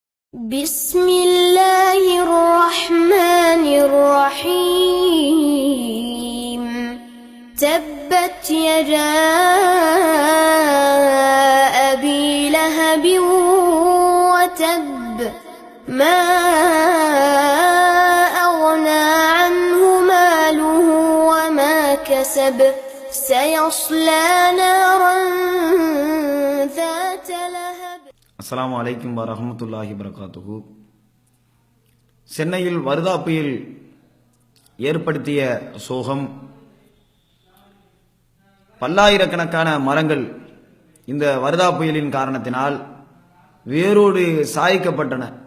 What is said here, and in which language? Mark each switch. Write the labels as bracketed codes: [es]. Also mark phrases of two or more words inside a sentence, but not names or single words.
[ar] بسم الله الرحمن الرحيم تبت يدا أبي لهب وتب ما أغنى عنه ماله وما كسب سيصلى نارا ذات لهب. السلام عليكم ورحمة الله وبركاته. [ta] சென்னையில் வர்தா புயல் ஏற்படுத்திய சோகம், பல்லாயிரக்கணக்கான மரங்கள் இந்த வர்தா புயலின் காரணத்தினால் வேரோடு சாய்க்கப்பட்டன.